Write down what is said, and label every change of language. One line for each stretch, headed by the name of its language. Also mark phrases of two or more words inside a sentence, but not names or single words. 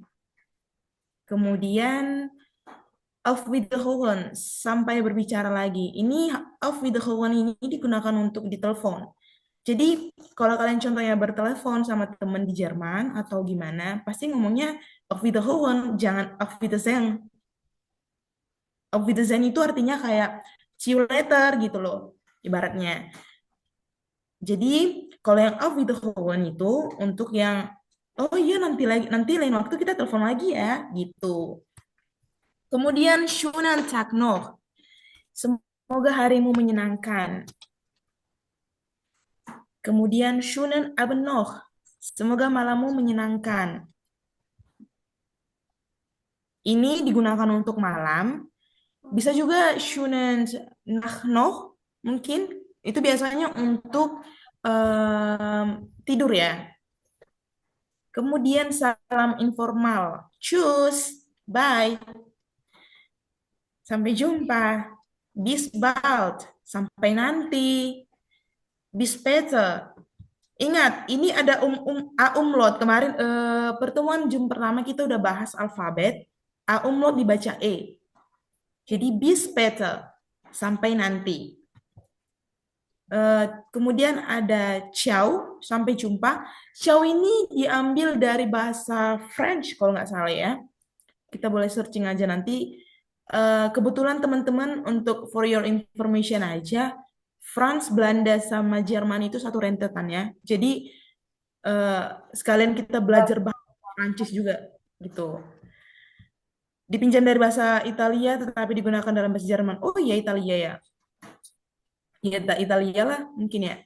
Indonesian: Kemudian
German: Auf Wiederhören,
Indonesian: sampai berbicara lagi. Ini
German: Auf Wiederhören
Indonesian: ini digunakan untuk ditelepon. Jadi kalau kalian contohnya bertelepon sama teman di Jerman atau gimana, pasti ngomongnya
German: Auf Wiederhören,
Indonesian: jangan
German: Auf Wiedersehen. Auf Wiedersehen
Indonesian: itu artinya kayak
English: see you later
Indonesian: gitu loh, ibaratnya. Jadi kalau yang
German: Auf Wiederhören
Indonesian: itu untuk yang oh iya nanti lain waktu kita telepon lagi ya gitu. Kemudian
German: schönen Tag noch.
Indonesian: Semoga harimu menyenangkan. Kemudian
German: schönen Abend noch.
Indonesian: Semoga malammu menyenangkan. Ini digunakan untuk malam. Bisa juga
German: schönen Nacht noch
Indonesian: mungkin. Itu biasanya untuk tidur ya. Kemudian salam informal. Tschüss, bye. Sampai jumpa.
German: Bis bald.
Indonesian: Sampai nanti.
German: Bis später.
Indonesian: Ingat, ini ada umlaut. Kemarin pertemuan Zoom pertama kita udah bahas alfabet. Umlaut dibaca E. Jadi
German: bis better
Indonesian: sampai nanti. Kemudian ada ciao, sampai jumpa. Ciao ini diambil dari bahasa French kalau nggak salah ya. Kita boleh searching aja nanti. Kebetulan teman-teman untuk
English: for your information
Indonesian: aja, France, Belanda, sama Jerman itu satu rentetan ya. Jadi sekalian kita belajar bahasa Prancis juga gitu. Dipinjam dari bahasa Italia tetapi digunakan dalam bahasa Jerman. Oh iya Italia ya. Ya Italia lah mungkin ya.